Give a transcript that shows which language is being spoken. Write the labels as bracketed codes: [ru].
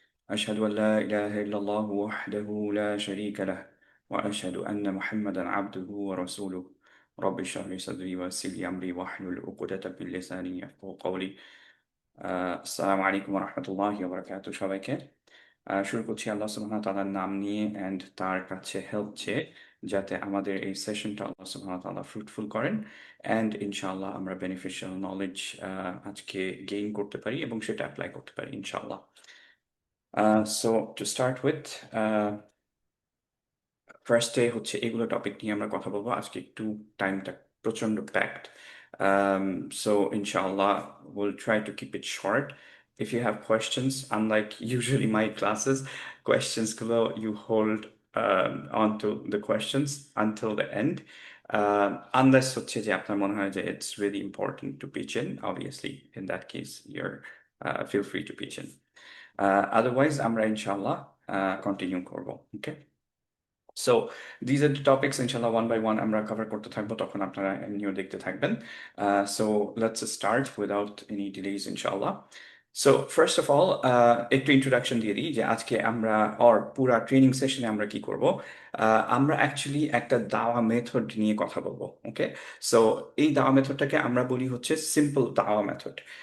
[ar] أشهد أن لا إله إلا الله وحده لا شريك له وأشهد أن محمدا عبده ورسوله رب اشرح لي صدري ويسر لي أمري واحلل عقدة من لساني يفقهوا قولي [bn] আসসালামু আলাইকুম রহমতুল্লাহি ওয়া সবাইকে শুরু করছি আল্লাহ সুবহানাহু ওয়া তাআলার নাম নিয়ে অ্যান্ড তার কাছে হেল্প চেয়ে যাতে আমাদের এই সেশনটা আল্লাহ সুবহানাহু ওয়া তাআলা ফ্রুটফুল করেন অ্যান্ড ইনশাআল্লাহ আমরা বেনিফিশিয়াল নলেজ আজকে গেইন করতে পারি এবং সেটা অ্যাপ্লাই করতে পারি ইনশাআল্লাহ। সো টু স্টার্ট উইথ ফার্স্টে হচ্ছে এগুলো টপিক নিয়ে আমরা কথা বলবো আজকে। একটু টাইমটা প্রচন্ড packed, [en] so inshallah we'll try to keep it short. If you have questions, unlike usually my classes, questions গুলো you hold on to the questions until the end, unless [bn] হচ্ছে যে আপনার মনে হয় যে [en] it's really important to pitch in, obviously in that case you're feel free to pitch in. [bn] Otherwise আমরা ইনশাআল্লাহ continue করব, okay? [en] So these are the topics inshallah one by one আমরা cover করতে থাকবো, [bn] তখন আপনারা এমনিও দেখতে থাকবেন। [en] So let's start without any delays inshallah. So first of all [bn] একটু ইন্ট্রোডাকশন দিয়ে দিই যে আজকে আমরা পুরা ট্রেনিং সেশনে আমরা কি করব। আমরা অ্যাকচুয়ালি একটা দাওয়া মেথড নিয়ে কথা বলবো, ওকে? সো এই দাওয়া মেথডটাকে আমরা বলি হচ্ছে সিম্পল দাওয়া মেথড।